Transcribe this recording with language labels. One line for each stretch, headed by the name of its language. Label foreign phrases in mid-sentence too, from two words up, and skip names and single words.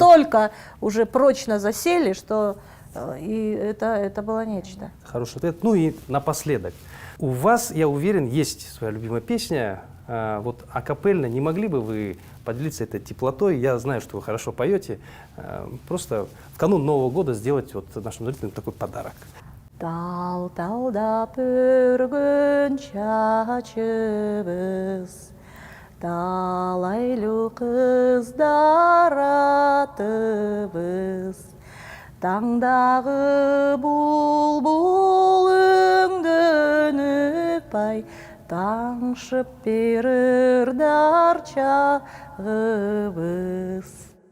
Russian: настолько уже прочно засели, что и это было нечто. Хороший ответ. Ну и напоследок. У вас, я уверен, есть своя любимая песня. Вот акапельно, не могли бы вы поделиться этой теплотой? Я знаю, что вы хорошо поете. Просто в канун Нового года сделать вот нашим зрителям такой подарок.
Kyrgyz: Тал-талда пөргөн чачыбыз, талайлы кыздар атыбыз, таңдағы бұлбұл өңдөн өпай, таңшып берір дар чағыбыз.